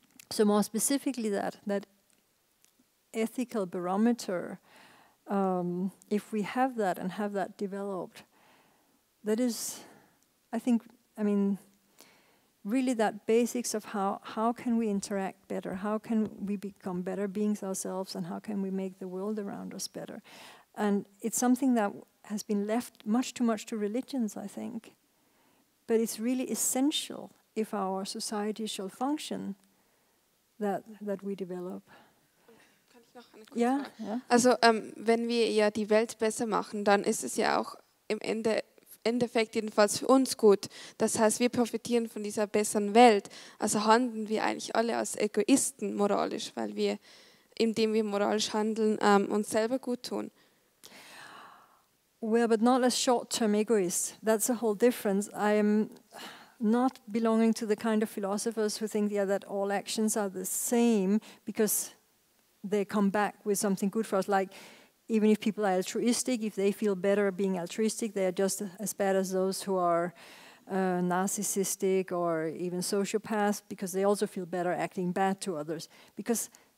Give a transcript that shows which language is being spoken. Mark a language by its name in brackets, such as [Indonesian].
[English] So more specifically, that ethical barometer, if we have that and have that developed, that is, really that basics of how can we interact better, how can we become better beings ourselves, and how can we make the world around us better. And it's something that has been left much too much to religions, I think. But it's really essential if our society shall function, that we develop. [German] Kann ich noch eine kurze Frage? Ja. Also wenn wir ja die Welt besser machen, dann ist es ja auch im Endeffekt jedenfalls für uns gut. Das heißt, wir profitieren von dieser besseren Welt. Also handeln wir eigentlich alle als Egoisten moralisch, weil wir, indem wir moralisch handeln, uns selber gut tun. [English] Well, but not as short-term egoists. That's a whole difference. I am not belonging to the kind of philosophers who think that all actions are the same because they come back with something good for us. Like, even if people are altruistic, if they feel better being altruistic, they are just as bad as those who are narcissistic or even sociopaths, because they also feel better acting bad to others. Because